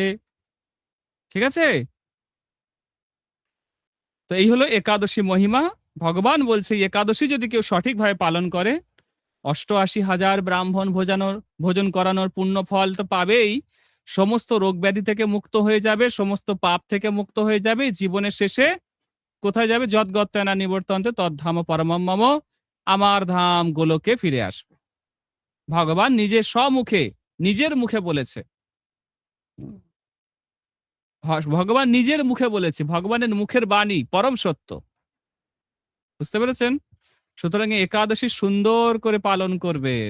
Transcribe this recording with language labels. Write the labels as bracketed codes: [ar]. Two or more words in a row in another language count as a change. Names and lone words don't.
[bn] ঠিক আছে? তো এই হলো একাদশী মহিমা। ভগবান বলছে এই একাদশী যদি কেউ সঠিকভাবে পালন করে, 88,000 ব্রাহ্মণ ভোজন করানোর পুণ্য ফল তো পাবেই, সমস্ত রোগ ব্যাধি থেকে মুক্ত হয়ে যাবে, সমস্ত পাপ থেকে মুক্ত হয়ে যাবে। জীবনের শেষে কোথায় যাবে? [sa] যদ্গত্যনা নিবর্তন্তে তদ্ধাম পরমম মম, [bn] আমার ধাম গোলকে ফিরে আসবে। ভগবান নিজের স্বমুখে, নিজের মুখে বলেছে। ভগবান নিজের মুখে বলেছে, ভগবানের মুখের বাণী পরম সত্য। বুঝতে পেরেছেন? সুতরাং এই একাদশী সুন্দর করে পালন করবেন।